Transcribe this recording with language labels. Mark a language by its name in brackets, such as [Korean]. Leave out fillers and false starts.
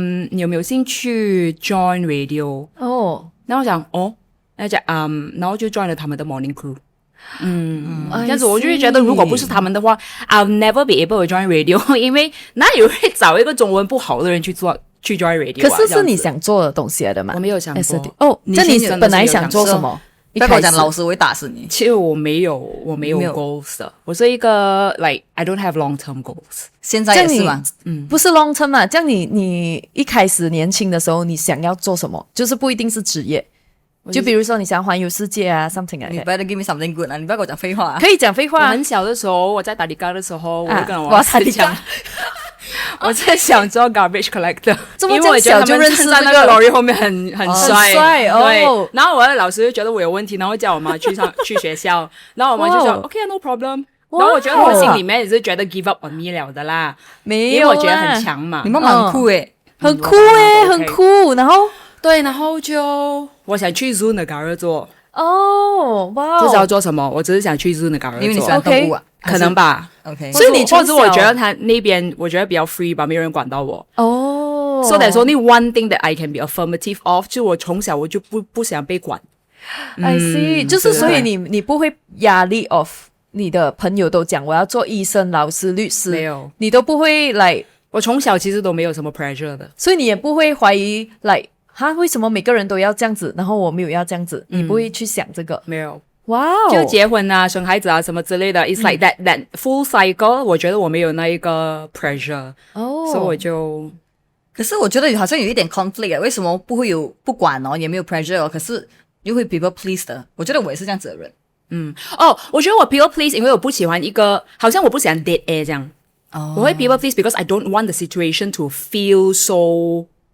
[Chinese] 你有沒有興趣 join radio？ 然後我講然後就 join 了他們的 morning crew。這樣子我就會覺得如果不是他們的話 ， [English] I'll never be able to join radio， [Chinese] 因為哪有人找一個中文不好的人去 join radio？可是你想做的東西來的嘛？我沒有想過。那你本來想做什麼？不要講老師會打死你。其實我沒有 goals 的，我是一個 [English] like I don't have long term goals。 [Chinese] 現在也是嗎？不是 long term 嘛？這樣你一開始年輕的時候，你想要做什麼？就是不一定是職業，就比如說你想環遊世界啊 [English] something like that。 [Chinese] 你不要 [English] give me something good [Chinese] 啊！你不要跟我講廢話啊！可以講廢話。我很小的時候，我在打理咖的時候，我就跟我師講。我在想做 garbage collector， 因為我覺得他們站在那個 lorry 後面很帥對，然後我的老師就覺得我有問題，然後叫我媽去學校，然後我媽就說 [English] OK no problem， [Chinese] 然後我覺得我心裡面也是覺得 [English] give up on me [Chinese] 了的啦，因為我覺得很強嘛，你媽媽很酷誒，很酷，然後對，然後就我想去 Zoo 的 garage 做。哦，哇，不知道做什么，我只是想去日那个因为你喜欢动物啊，可能吧。 OK，所以你或者我觉得他那边我觉得比较 free 吧，没有人管到我。哦 [English] ，so that's only one thing that I can be affirmative of， [Chinese] 就我从小我就不想被管。 [English] I see， [Chinese] 就是所以你不会压力 of 你的朋友都讲我要做医生、老师、律师，没有，你都不会来。我从小其实都没有什么 pressure 的，所以你也不会怀疑来为什么每个人都要这样子，然后我没有要这样子，你不会去想这个。没有。哇哦，就结婚啊、生孩子啊什么之类的， [English] it's like that full cycle。 [Chinese] 我觉得我没有那一个 pressure，所以我就。可是我觉得好像有一点 conflict， 为什么不会有不管哦，也没有 pressure 哦，可是又会 people please 的？我觉得我也是这样子的人。我觉得我 people please， 因为我不喜欢一个，好像我不喜欢 [English] dead air [Chinese] 这样。我会 [English] people please because I don't want the situation to feel so。